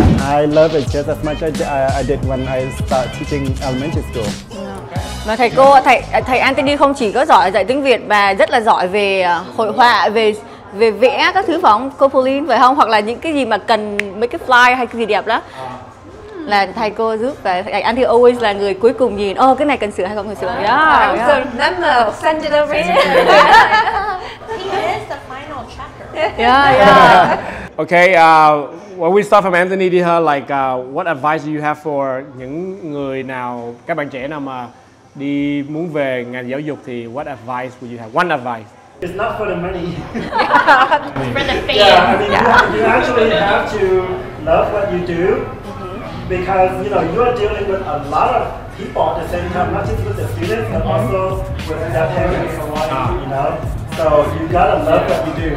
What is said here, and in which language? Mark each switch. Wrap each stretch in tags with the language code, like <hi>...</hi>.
<en>I love it just as much as I did when I started teaching elementary school.</en> <vi>Mà thầy Anthony không chỉ có giỏi dạy tiếng Việt mà rất là giỏi về hội họa, về vẽ các thứ phải không? Cô Pauline phải không? Hoặc là những cái gì mà cần mấy cái fly hay cái gì đẹp đó là thầy cô giúp, và thầy Anthony always là người cuối cùng nhìn, cái này cần sửa hay không cần sửa.</vi> <en>Memo, send it over here. He is the final chapter. Yeah. Okay, well, we start from Anthony</en> <vi>đi ha.</vi> <en>Like, what advice do you have for</en> <vi>những người nào, các bạn trẻ nào mà đi muốn về ngành giáo dục thì</vi> <en>what advice would you have? One advice. It's not for the money. For the fame. Yeah, I mean, you actually have to love what you do, because you know you are dealing with a lot of people at the same time, not just with the students, but also with their parents. You know, so you gotta love what you do.</en>